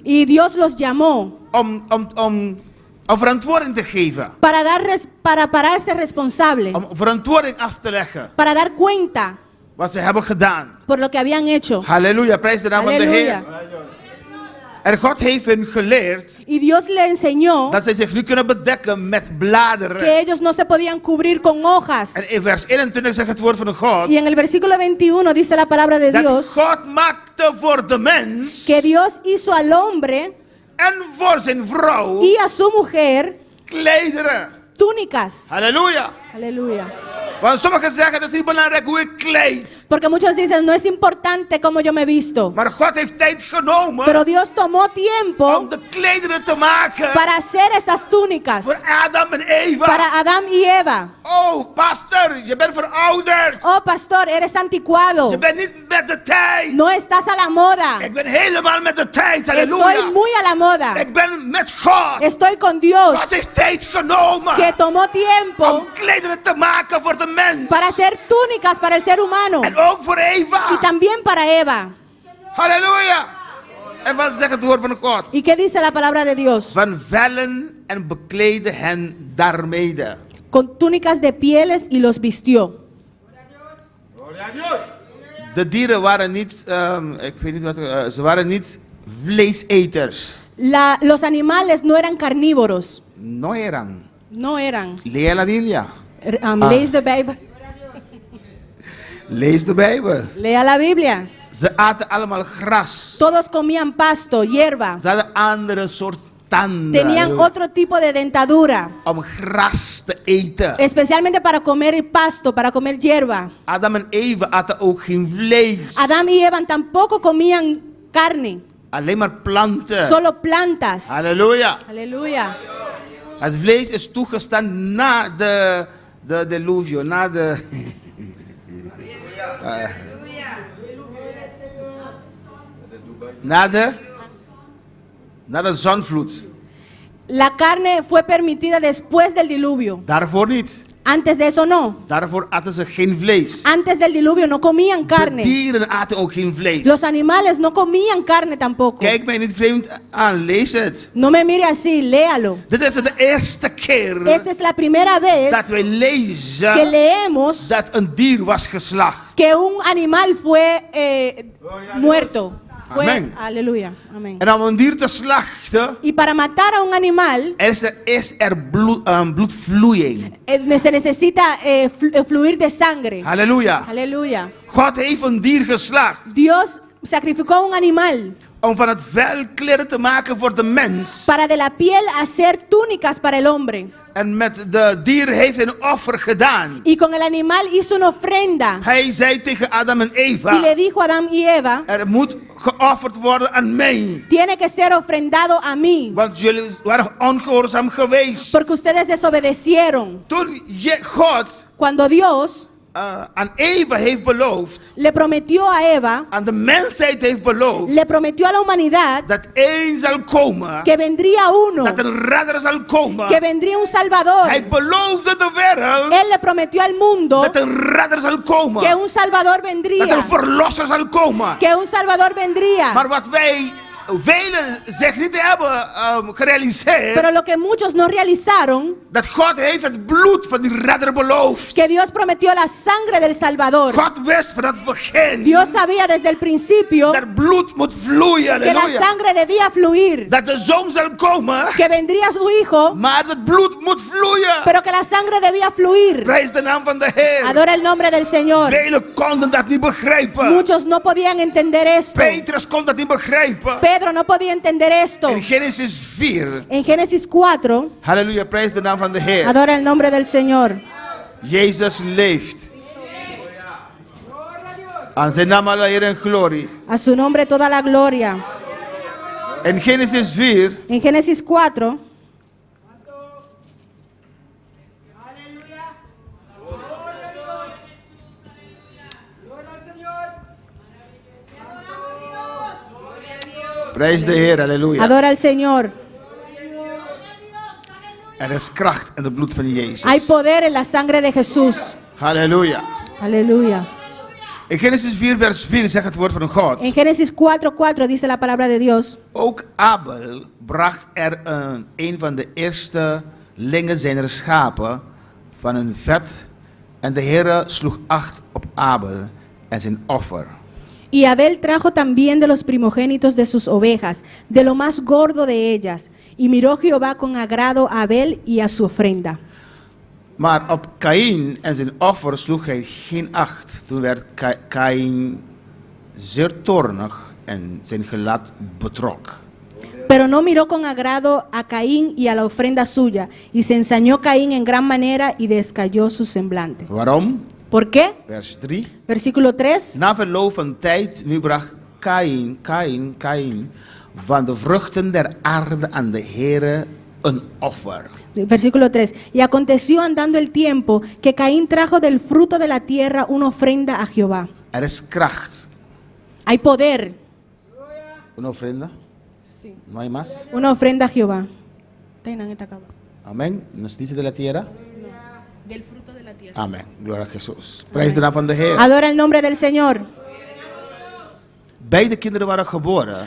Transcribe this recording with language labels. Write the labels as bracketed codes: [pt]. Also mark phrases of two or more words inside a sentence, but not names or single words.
[es] Y Dios los llamó [nl] om verantwoording te geven. [es] para pararse responsable. [nl] Om verantwoording af te leggen. [es] Para dar cuenta [nl] Wat ze hebben gedaan. [es] por lo que habían hecho. [nl] Halleluja, prijs de naam van de Heer. [es] Aleluya. [nl] En God heeft hun geleerd [es] Y Dios le enseñó [nl] dat zij zich nu kunnen bedekken met bladeren. [es] que ellos no se podían cubrir con hojas. [nl] En in vers 21 zegt het woord van God. [es] Y en el versículo 21 dice la palabra de [nl] Dat [es] Dios [nl] God maakte voor de mens. [es] que Dios hizo al hombre [nl] En voor zijn vrouw. [es] y a su mujer [nl] Klederen. [es] túnicas. [nl] Halleluja. [es] Aleluya. [nl] Want sommigen zeggen, het is niet belangrijk hoe ik kleed. [es] Porque muchos dicen, no es importante cómo yo me visto. [nl] Maar God heeft tijd genomen [es] Pero Dios tomó tiempo [nl] om de klederen te maken [es] para hacer esas túnicas [nl] voor Adam en Eva. [es] para Adán y Eva. [nl] Oh, pastor, je bent verouderd. [es] Oh, pastor, eres anticuado. [nl] Je bent niet met de tijd. [es] No estás a la moda. [nl] Ik ben helemaal met de tijd. [es] Estoy [nl] Halleluja. [es] muy a la moda. [nl] Ik ben met God. [es] Estoy con Dios, [nl] God heeft tijd genomen [es] que tomó tiempo [nl] om klederen te maken voor de mens. [es] para hacer túnicas para el ser humano [nl] En ook voor Eva. y también para Eva. Halleluja. En wat zegt het woord van God? [es] ¿Y qué dice la palabra de Dios? [nl] Van vellen en bekleedde hen daarmede. [es] Con túnicas de pieles y los vistió. [nl] De dieren waren niet, ik weet niet wat, ze waren niet vleeseters. [es] Los animales no eran carnívoros. No eran. No eran. Lea la Biblia. [nl] Lees de Bijbel. Lees de Bijbel. [es] Lea la Biblia. [nl] Ze aten allemaal gras. [es] Todos comían pasto, hierba. [nl] Ze hadden andere soort tanden. [es] Tenían otro tipo de dentadura. [nl] Om gras te eten. [es] Especialmente para comer pasto, para comer hierba. [nl] Adam en Eva aten ook geen vlees. [es] Adán y Eva tampoco comían carne. [nl] Alleen maar planten. [es] Solo plantas. [nl] Halleluja. [es] Aleluya. [nl] Het vlees is toegestaan na de diluvio, na de... na de zonvloed. [es] La carne fue permitida después del diluvio. [nl] Daarvoor niet. [es] Antes de eso no. [nl] Daarvoor aten ze geen vlees. [es] Antes del diluvio no comían [nl] De [es] carne. [nl] dieren aten ook geen vlees. [es] Los animales no comían carne tampoco. [nl] Kijk mij niet vreemd aan, lees het. [es] No me mire así, léalo. [nl] Dit is de eerste keer [es] Esta es la primera vez [nl] dat wij lezen [es] que leemos [nl] dat een dier was geslacht. [es] que un animal fue muerto. Fue, Amén. aleluya. Amén. [nl] En om een dier te slachten, [es] Y para matar a un animal [nl] is er bloedvloeiing. [es] se necesita fluir de sangre. [nl] Halleluja. [es] Aleluya. [nl] God heeft een dier geslacht [es] Dios sacrificó un animal [nl] om van het vel kleren te maken voor de mens. [es] para de la piel hacer túnicas para el hombre. [nl] En met de dier heeft een offer gedaan. [es] Y con el animal hizo una ofrenda. [nl] Hij zei tegen Adam en [es] Y le Eva, dijo a Adán y Eva, [nl] er moet geofferd worden aan mij. [es] tiene que ser ofrendado a mí. [nl] Want jullie waren ongehoorzaam geweest. [es] Porque ustedes desobedecieron. [nl] Toen God [es] Cuando Dios [nl] aan Eva heeft beloofd, [es] le prometió a Eva, [nl] aan de mensheid heeft beloofd, [es] le prometió a la humanidad [nl] dat één zal komen, [es] que vendría uno, [nl] dat een redder zal komen. [es] que vendría un Salvador. [nl] Hij beloofde de wereld [es] Él le prometió al mundo [nl] dat een redder zal komen, [es] que un Salvador [nl] dat [es] vendría, [nl] een verlosser zal komen. [es] que un Salvador vendría. [nl] Maar wat wij velen zich niet hebben gerealiseerd, [es] Pero lo que muchos no realizaron, [nl] dat God heeft het bloed van die redder beloofd. [es] que Dios prometió la sangre del Salvador. [nl] God wist van het begin [es] Dios sabía desde el principio [nl] dat bloed moet vloeien. [es] que la [nl] Halleluja. [es] sangre debía fluir, [nl] Dat de zoon zal komen, [es] que vendría su hijo, [nl] maar het bloed moet vloeien. [es] pero que la sangre debía fluir. [nl] Prijs de naam van de Heer. [es] Adora el nombre del Señor. [nl] Velen konden dat niet begrijpen. [es] Muchos no podían entender esto. [nl] Petrus kon dat niet begrijpen. [es] Pedro no podía entender esto. [nl] In Genesis 4. [es] En Génesis 4, [nl] Halleluja, prijs de naam van de Heer. [es] adora el nombre del Señor. [nl] Jezus leeft. Aan zijn naam alle eer en glorie. [es] A su nombre toda la gloria. [nl] In Genesis 4. [es] En Génesis 4, [nl] Prijs de Heer, halleluja. [es] adora al Señor. [nl] Er is kracht in het bloed van Jezus. [es] Hay poder en la sangre de Jesús. [nl] Halleluja. [es] Aleluya. [nl] In Genesis 4 vers 4 zegt het woord van God. [es] En Génesis 4:4 dice la palabra de Dios. [nl] Ook Abel bracht er een van de eerste lingen zijner schapen van een vet. En de Heer sloeg acht op Abel en zijn offer. [es] Y Abel trajo también de los primogénitos de sus ovejas, de lo más gordo de ellas. Y miró Jehová con agrado a Abel y a su ofrenda. [nl] Maar op Kaïn en zijn offer sloeg hij geen acht. Toen werd Kaïn zeer toornig en zijn gelaat betrok. [es] Pero no miró con agrado a Caín y a la ofrenda suya, y se ensañó Caín en gran manera y descayó su semblante. [nl] Waarom? [es] ¿Por qué? [nl] Vers 3. [es] Versículo 3. [nl] Na verloop van tijd, nu bracht Caïn van de vruchten der aarde aan de Heere een offer. [es] Versículo 3. Y aconteció andando el tiempo que Caín trajo del fruto de la tierra una ofrenda a Jehová. [nl] Er is kracht. [es] Hay poder. Una ofrenda? Sí. No hay más. Una ofrenda a Jehová. Amén. ¿Nos dice de la tierra? Del fruto de la tierra. Amén. Gloria a Jesús. [nl] Prijs de naam van de Heer. [es] Adora el nombre del Señor. [nl] Beide kinderen waren geboren